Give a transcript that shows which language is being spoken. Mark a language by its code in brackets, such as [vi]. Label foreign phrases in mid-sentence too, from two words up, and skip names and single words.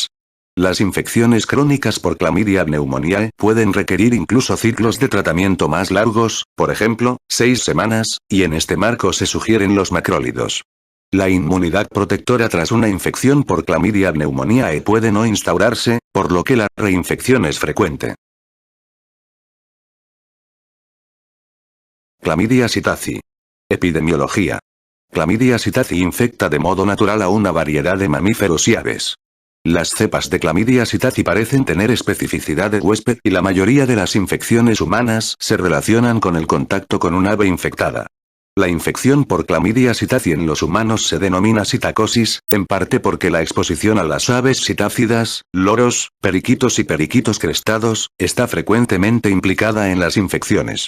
[es] Las infecciones crónicas por Chlamydia pneumoniae pueden requerir incluso ciclos de tratamiento más largos, por ejemplo, 6 semanas, y en este marco se sugieren los macrólidos. La inmunidad protectora tras una infección por Chlamydia pneumoniae puede no instaurarse, por lo que la reinfección es frecuente. Chlamydia psittaci. Epidemiología. Chlamydia psittaci infecta de modo natural a una variedad de mamíferos y aves. Las cepas de Chlamydia psittaci parecen tener especificidad de huésped y la mayoría de las infecciones humanas se relacionan con el contacto con un ave infectada. La infección por Chlamydia psittaci en los humanos se denomina psittacosis, en parte porque la exposición a las aves psitácidas, loros, periquitos y periquitos crestados, está frecuentemente implicada en las infecciones.